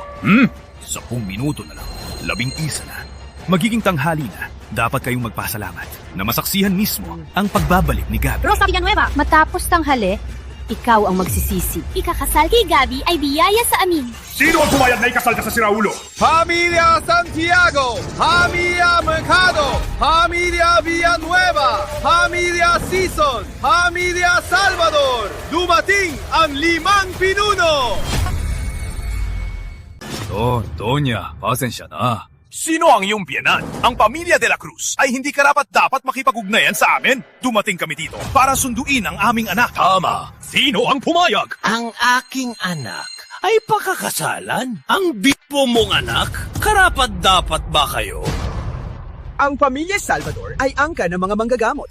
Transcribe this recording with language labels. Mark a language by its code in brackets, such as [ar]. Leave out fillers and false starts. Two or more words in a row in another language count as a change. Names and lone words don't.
[tl] 10 minuto na lang. 11 na. Magiging tanghali na. Dapat kayong magpasalamat na masaksihan mismo ang pagbabalik ni Gabi. Rosa Villanueva, matapos tanghali, ikaw ang magsisisi. Ikakasal kay Gabi ay biyaya sa amin. Sino ang pumayag na ikasal ka sa siraulo? Familia Santiago, Familia Mercado, Familia Villanueva, Familia Sison, Familia Salvador. Dumating ang 5 pinuno! Doña, pasensya na. Sino ang iyong biyanan? Ang pamilya de la Cruz ay hindi karapat-dapat makipag-ugnayan sa amin. Dumating kami dito para sunduin ang aming anak. Tama. Sino ang pumayag? Ang aking anak ay pakakasalan. Ang bipo mong anak, karapat-dapat ba kayo? Ang pamilya Salvador ay angka ng mga manggagamot.